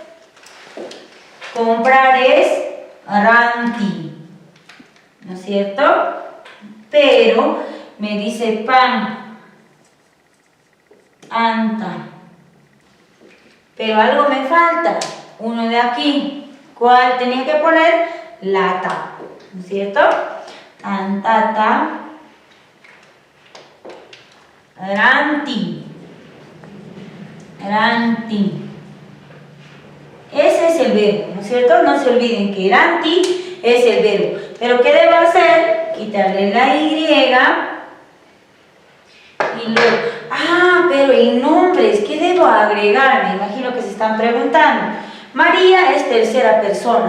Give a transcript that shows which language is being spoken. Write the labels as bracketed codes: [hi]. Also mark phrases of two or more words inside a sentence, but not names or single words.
[es] Comprar es ranti, ¿no es cierto? Pero me dice pan, anta. Pero algo me falta, uno de aquí. ¿Cuál tenía que poner? Lata, ¿no es cierto? [qu] Antata, ranti, ranti. [es] Ese es el verbo, ¿no es cierto? No se olviden que ranti es el verbo. Pero ¿qué debo hacer? Quitarle la Y y luego, pero en nombres, ¿qué debo agregar? Me imagino que se están preguntando. María es tercera persona.